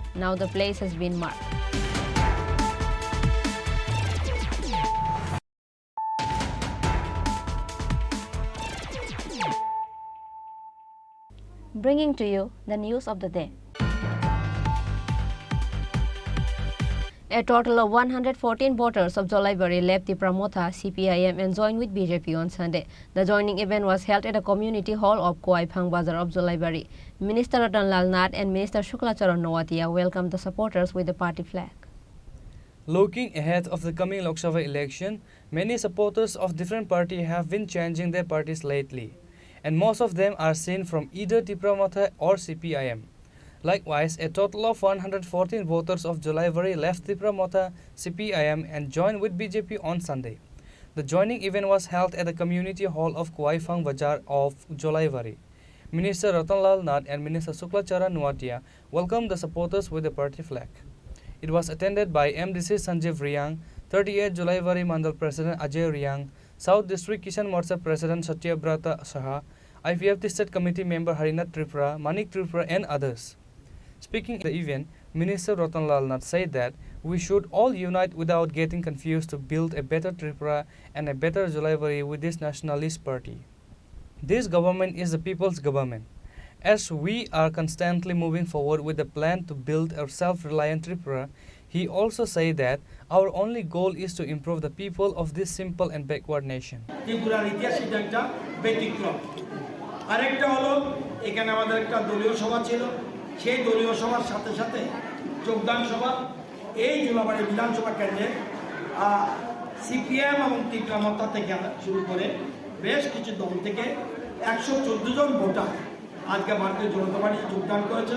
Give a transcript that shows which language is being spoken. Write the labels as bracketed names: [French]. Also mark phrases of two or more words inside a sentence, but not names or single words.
[English] Now the place has been marked. Bringing to you the news of the day. A total of 114 voters of Jolaibari left the Pramotha CPIM and joined with BJP on Sunday. The joining event was held at the community hall of Kuaifang Bazar of Jolaibari. Minister Ratanlal Nath and Minister Shuklacharan Noatia welcomed the supporters with the party flag. Looking ahead of the coming Lok Sabha election, many supporters of different parties have been changing their parties lately, and most of them are seen from either Pramotha or CPIM. Likewise, a total of 114 voters of Jolaibari left Pramotha CPIM and joined with BJP on Sunday. The joining event was held at the community hall of Kuaifang Bazar of Jolaibari. Minister Ratanlal Nath and Minister Shuklacharan Noatia welcomed the supporters with the party flag. It was attended by MDC Sanjeev Riang, 38 Jolaibari Mandal President Ajay Riang, South District Kisan Morcha President Satyabrata Saha, IPFT State Committee member Harinath Tripura, Manik Tripura and others. Speaking at the event, Minister Ratanlal Nath said that we should all unite without getting confused to build a better Tripura and a better Jolaibari with this nationalist party. This government is the people's government. As we are constantly moving forward with the plan to build a self-reliant Tripura, he also said that our only goal is to improve the people of this simple and backward nation. [Bangla] ত্রিপুরার ইতিহাস এটা একটা ব্যতিক্রম। আরেকটা হলো এখানে আমাদের একটা দলীয় সভা ছিল, সেই দলীয় সভার সাথে সাথে যোগদান সভা এই জোলাবাড়ি বিধানসভা কেন্দ্রে সিপিএম এবং ত্রিপুরা থেকে শুরু করে বেশ কিছু দল থেকে 114 জন ভোটার আজকে ভারতীয় জনতা পার্টি যোগদান করেছেন।